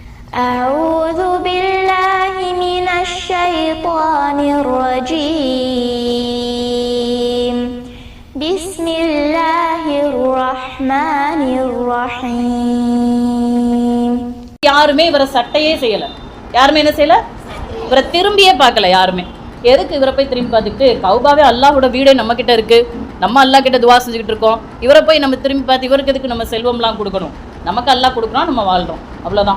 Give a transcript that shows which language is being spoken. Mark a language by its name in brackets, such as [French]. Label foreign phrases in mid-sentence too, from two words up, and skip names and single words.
[Arabic] أعوذ بالله من الشيطان الرجيم بسم الله الرحمن الرحيم. [Tamil] யாருமே இவரை சட்டையே செய்யலை. யாருமே என்ன செய்யலை? இவரை திரும்பியே பார்க்கல யாருமே. எதுக்கு இவரை போய் திரும்பி பார்த்துக்கிட்டு? கௌபாவே அல்லாஹோட வீடே நம்ம கிட்ட இருக்கு, நம்ம அல்லாஹ் கிட்ட துவா செஞ்சுக்கிட்டு இருக்கோம். இவரை போய் நம்ம திரும்பி பார்த்து இவருக்கு எதுக்கு நம்ம செல்வம்லாம் கொடுக்கணும்? நமக்கு அல்லாஹ் கொடுக்குறோம், நம்ம வாழ்றோம், அவ்வளோதான்.